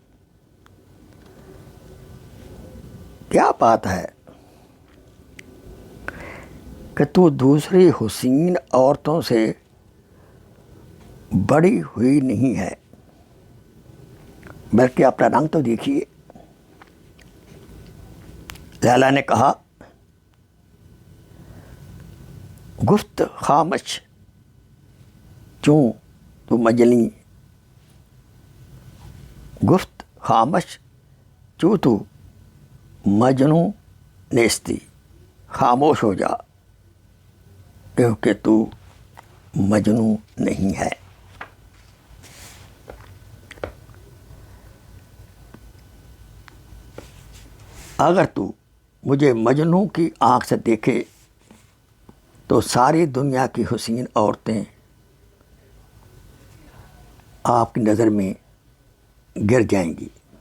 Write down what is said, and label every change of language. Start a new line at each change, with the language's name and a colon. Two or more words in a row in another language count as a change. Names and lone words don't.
Urdu: کیا بات ہے کہ تو دوسری حسین عورتوں سے بڑی ہوئی نہیں ہے، بلکہ اپنا رنگ تو دیکھیے۔ لیلا نے کہا،
Persian: گفت خامش چوں تو مجنی، گفت خامش چوں تو مجنوں نیستی،
Urdu: خاموش ہو جا کیونکہ تو مجنوں نہیں ہے۔ اگر تو مجھے مجنوں کی آنکھ سے دیکھے تو ساری دنیا کی حسین عورتیں آپ کی نظر میں گر جائیں گی۔